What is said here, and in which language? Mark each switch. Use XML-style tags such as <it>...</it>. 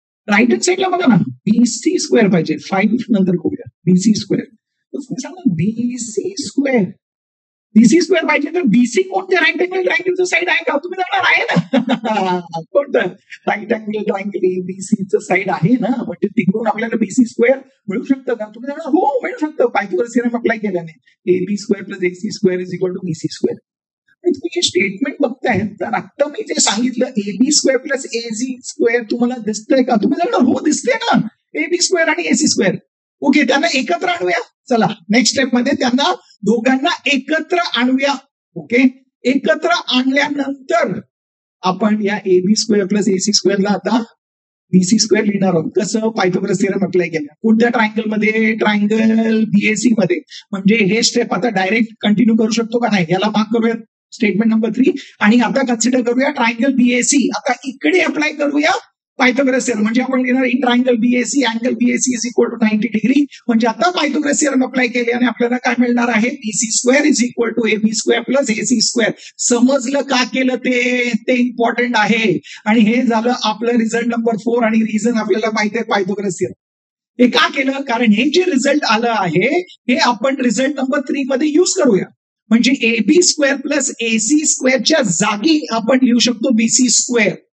<mr>Right hand साईडला बघा ना, बीसी स्क्वेअर पाहिजे. 5 नंतर करूया बीसी स्क्वेअर. तुम्ही सांगा बीसी स्क्वेअर बीसी स्क्वेअर पाहिजे तर बीसी कोणत्या राईट अँगल ट्रायंगलचं साईड आहे का? तुम्ही जाणार आहे ना. कोणतं राईट अँगल ट्रायंगल एबीसीचं साईड आहे ना, म्हणजे तिकडून आपल्याला बीसी स्क्वेअर मिळू शकतं का? तुम्ही जाणार हो मिळू शकतं.</mr> <en>Pythagoras theorem apply केल्याने AB square plus AC square is equal to BC square.</en> <mr>तुम्ही हे स्टेटमेंट बघताय तर आता मी जे सांगितलं AB square plus AC square तुम्हाला दिसतंय का? तुम्ही जाणार हो दिसते ना, एबी स्क्वेअर आणि एसी स्क्वेअर. ओके, त्यांना एकत्र आणूया. चला नेक्स्ट स्टेप मध्ये त्यांना दोघांना एकत्र आणूया. ओके, एकत्र आणल्यानंतर आपण या एबी स्क्वेअर प्लस एसी स्क्वेअरला आता बीसी स्क्वेअर लिहिणार आहोत. कसं? पायथागोरस थिअरम अप्लाय केलं. कोणत्या ट्रायंगल मध्ये? ट्रायंगल बीएसी मध्ये. म्हणजे हे स्टेप आता डायरेक्ट कंटिन्यू करू शकतो का नाही याला मार्क करूया. Statement number 3. आणि आता कन्सिडर करूया ट्रायंगल बीएसी. आता इकडे अप्लाय करूया पायथागोरस थिअरम. म्हणजे आपण लिहिणार</mr> <en>In triangle BAC angle BAC is equal to 90 degree.</en> <mr>म्हणजे आता पायथागोरस थिअरम अप्लाय केल्याने आपल्याला काय मिळणार आहे?</mr> <en>BC square is equal to AB square plus AC square.</en> <mr>समजलं का केलं ते इम्पॉर्टंट आहे. आणि हे झालं आपलं रिझल्ट नंबर 4. आणि रिझन आपल्याला माहिती आहे पायथागोरस थिअरम. हे का केलं? कारण हे जे रिझल्ट आलं आहे हे आपण रिझल्ट नंबर 3 मध्ये युज करूया. म्हणजे एबी स्क्वेअर प्लस एसी स्क्वेअरच्या जागी आपण लिहू शकतो बीसी स्क्वेअर.</mr>